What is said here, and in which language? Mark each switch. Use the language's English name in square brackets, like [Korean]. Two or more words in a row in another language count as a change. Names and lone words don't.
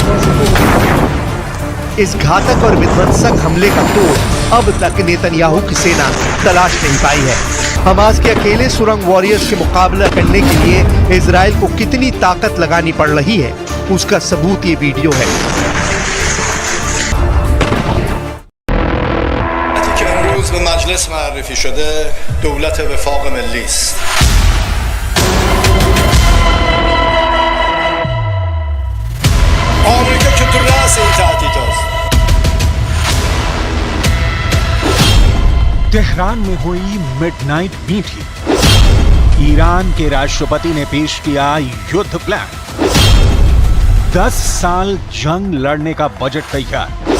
[Hindi] इस घातक और विध्वंसक हमले का तोड़ अब तक नेतन्याहू की सेना तलाश नहीं पाई है। हमास के अकेले सुरंग वॉरियर्स के मुकाबला करने के लिए इजराइल को कितनी ताकत लगानी पड़ रही है, उसका सबूत ये वीडियो है। [Persian] مجلس معرفی شده دولت وفاق ملی است. آمریکا که تو رأس این تهدید است. [Hindi] तेहरान में हुई [English] midnight meeting. [Hindi] ईरान के राष्ट्रपति ने पेश किया युद्ध प्लान। 10 साल जंग लड़ने का बजट तैयार।